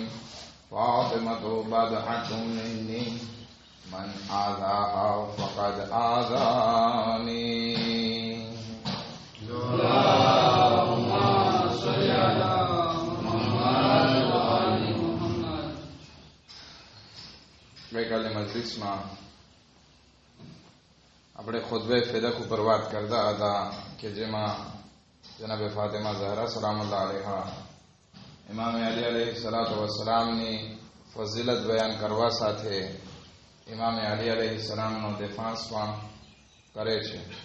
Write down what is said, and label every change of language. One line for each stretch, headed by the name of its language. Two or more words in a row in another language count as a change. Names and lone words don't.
Arabic: فاطمة بضعة مني، من آذاها فقد آذاني. اللهم صل على محمد وآل محمد.
Gujarati: ગઈકાલની મજલિસમાં આપણે ખુતબે ફિદક ઉપર વાત કરતા હતા કે જેમાં જનાબે ફાતિમા ઝહરા
Arabic: سلام الله عليها
Gujarati: ઇમામે અલી
Arabic: عليه الصلاة والسلام
Gujarati: ફઝીલત બયાન કરવા સાથે ઇમામે અલી
Arabic: عليه السلام
Gujarati: દેફાંસ પણ કરે છે.